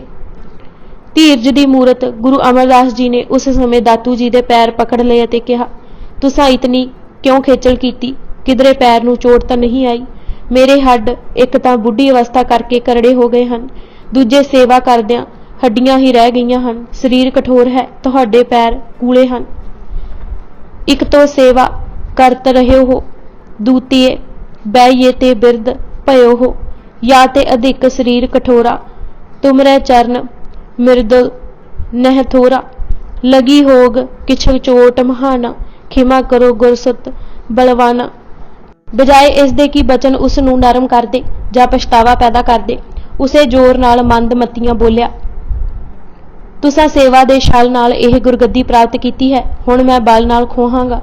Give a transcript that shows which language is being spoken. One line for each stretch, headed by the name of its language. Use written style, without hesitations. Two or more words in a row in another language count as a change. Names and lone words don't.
Punjabi: ਧੀਰਜ ਕੀ ਮੂਰਤ ਗੁਰੂ ਅਮਰਦਾਸ ਜੀ ਨੇ ਉਸ ਸਮੇਂ ਦਾਤੂ ਜੀ ਕੇ ਪੈਰ ਪਕੜ ਲਏ ਤੇ ਕਹਾ, ਤੁਸਾਂ ਇਤਨੀ ਕਿਉਂ ਖੇਚਲ ਕੀਤੀ? ਕਿਧਰੇ ਪੈਰ ਨੂੰ ਚੋਟ ਤਾਂ ਨਹੀਂ ਆਈ? ਮੇਰੇ ਹੱਡ ਇਕ ਤਾਂ ਬੁੱਢੀ ਅਵਸਥਾ ਕਰਕੇ ਕਰੜੇ ਹੋ ਗਏ ਹੈਂ, ਦੂਜੇ ਸੇਵਾ ਕਰਦਿਆਂ ਹੱਡੀਆਂ ਹੀ ਰਹਿ ਗਈਆਂ ਹਨ। ਸਰੀਰ ਕਠੋਰ ਹੈ, ਤੁਹਾਡੇ ਪੈਰ ਕੂਲੇ ਹਨ।
Braj: एक तो सेवा करत रहे हो, दूतीए बैईए ते बिरद भयो हो, या ते अधिक शरीर कठोरा, तुमरे चरण मृदुल नह थोरा। लगी होग किछ चोट महाना, खिमा करो गुरसुत बलवाना।
Punjabi: ਬਜਾਏ ਇਸ ਦੇ ਕਿ ਬਚਨ ਉਸ ਨੂੰ ਨਰਮ ਕਰ ਦੇ ਜਾਂ ਪਛਤਾਵਾ ਪੈਦਾ ਕਰ ਦੇ, ਉਸੇ ਜ਼ੋਰ ਨਾਲ ਮੰਦਮਤੀਆਂ ਬੋਲਿਆ, ਤੁਸਾਂ ਸੇਵਾ ਦੇ ਛਲ ਨਾਲ ਇਹ ਗੁਰਗੱਦੀ ਪ੍ਰਾਪਤ ਕੀਤੀ ਹੈ, ਹੁਣ ਮੈਂ ਬਲ ਨਾਲ ਖੋਹਾਂਗਾ।